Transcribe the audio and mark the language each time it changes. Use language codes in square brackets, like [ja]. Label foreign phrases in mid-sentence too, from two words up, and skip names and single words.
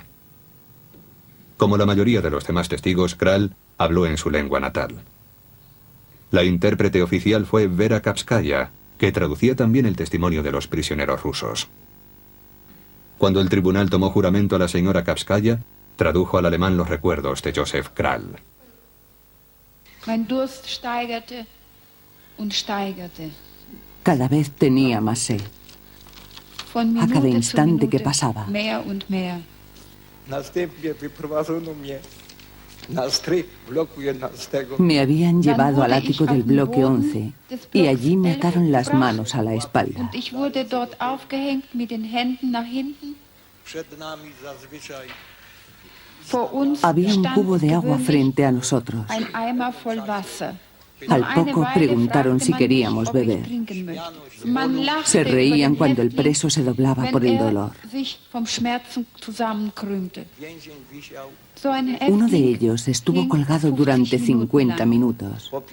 [es] Como la mayoría de los demás testigos, Kral habló en su lengua natal. La intérprete oficial fue Vera Kapskaya, que traducía también el testimonio de los prisioneros rusos. Cuando el tribunal tomó juramento a la señora Kapskaya, tradujo al alemán los recuerdos de Joseph Kral. [de] Mein Durst steigerte und steigerte. [es] Cada vez tenía más sed. A cada instante que pasaba. [de] Mehr und mehr. [es] Me habían llevado al ático del bloque 11 y allí me ataron las manos a la espalda. [de] Und ich wurde dort aufgehängt mit den Händen nach hinten. [es] Había un cubo de agua frente a nosotros. [de] Ein Eimer voll Wasser. [es] Al poco preguntaron si queríamos beber. Se reían cuando el preso se doblaba por el dolor. Uno de ellos estuvo colgado durante 50 minutos.